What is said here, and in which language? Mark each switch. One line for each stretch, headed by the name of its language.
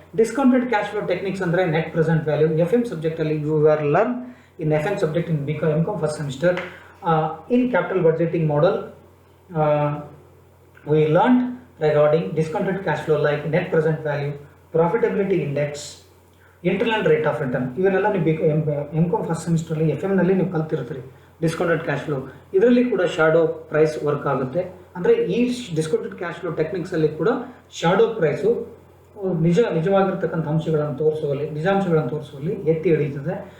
English: Discounted cash flow techniques ಅಂದರೆ net present value. FM ಸಬ್ಜೆಕ್ಟಲ್ಲಿ you are learn in FM subject in MCOM first semester. In capital budgeting model we learned regarding discounted cash flow like net present value, profitability index, internal rate of return.
Kannada: ಇವನ್ನೆಲ್ಲ ನೀವು MCOM first ಸೆಮಿಸ್ಟ್ರಲ್ಲಿ FM ನೀವು ಕಲ್ತಿರ್ತೀರಿ. Discounted cash flow ಇದರಲ್ಲಿ ಕೂಡ shadow price work ಆಗುತ್ತೆ. ಅಂದರೆ ಈ discounted cash flow ಟೆಕ್ನಿಕ್ಸಲ್ಲಿ ಕೂಡ shadow price ನಿಜವಾಗಿರ್ತಕ್ಕಂಥ ನಿಜಾಂಶಗಳನ್ನು ತೋರಿಸುವಲ್ಲಿ ಎತ್ತಿ ಹಿಡಿಯುತ್ತದೆ.